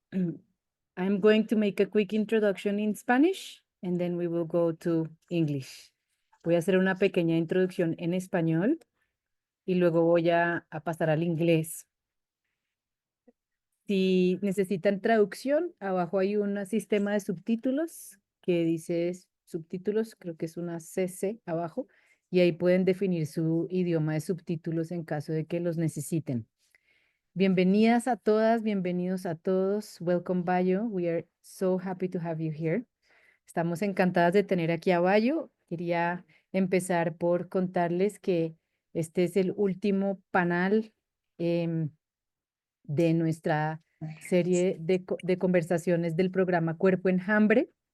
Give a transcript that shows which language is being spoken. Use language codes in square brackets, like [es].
[en] I'm going to make a quick introduction in Spanish and then we will go to English. [es] Voy a hacer una pequeña introducción en español y luego voy a pasar al inglés. Si necesitan traducción, abajo hay un sistema de subtítulos que dice subtítulos, creo que es una CC abajo, y ahí pueden definir su idioma de subtítulos en caso de que los necesiten. Bienvenidas a todas, bienvenidos a todos. [en] Welcome, Báyò. We are so happy to have you here. [es] Estamos encantadas de tener aquí a Báyò. Quería empezar por contarles que este es el último panel de nuestra serie de conversaciones del programa Cuerpo Enjambre.